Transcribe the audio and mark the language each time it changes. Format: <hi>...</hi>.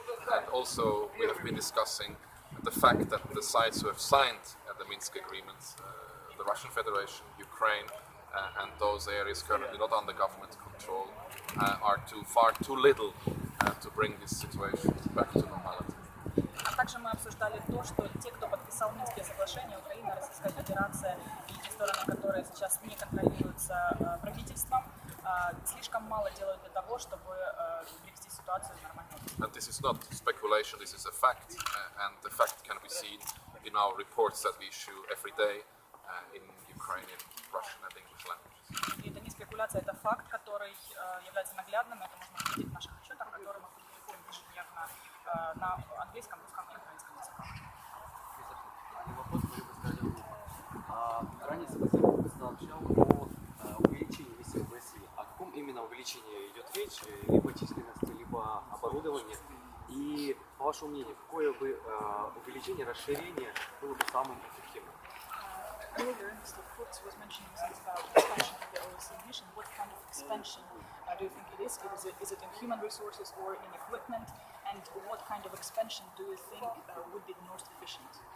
<en>And also we have been discussing the fact that the sides who have signed the Minsk agreements, the Russian Federation, Ukraine, and those areas currently not under government control, are far too little to bring this situation back to normality.</en> <ru>А также мы обсуждали то, что те, кто подписал Минские соглашения, Украина, Российская Федерация и те стороны, которые сейчас не контролируются правительством, слишком мало делают для того, чтобы привести ситуацию в нормальное русло.</ru> <en>And this is not speculation, this is a fact, and the fact can be seen in our reports that we issue every day in Ukrainian, Russian and English languages.</en> <ru>И это не спекуляция, это факт, который является наглядным, это можно увидеть в наших отчетах, которые мы публикуем ежедневно на английском, русском и украинском языках. Вопрос, который вы сказали, ранее собеседник сообщал о увеличении миссии ОБСЕ. О каком именно увеличении идет речь? Либо численности, либо оборудования? И, по вашему мнению, какое бы увеличение, расширение было бы самым эффективным?</ru> <en>Earlier, Mr. Kurz was mentioning something about expansion of the OSCE mission. What kind of expansion do you think it is? Is it in human resources or in equipment? And what kind of expansion do you think would be the most efficient?</en>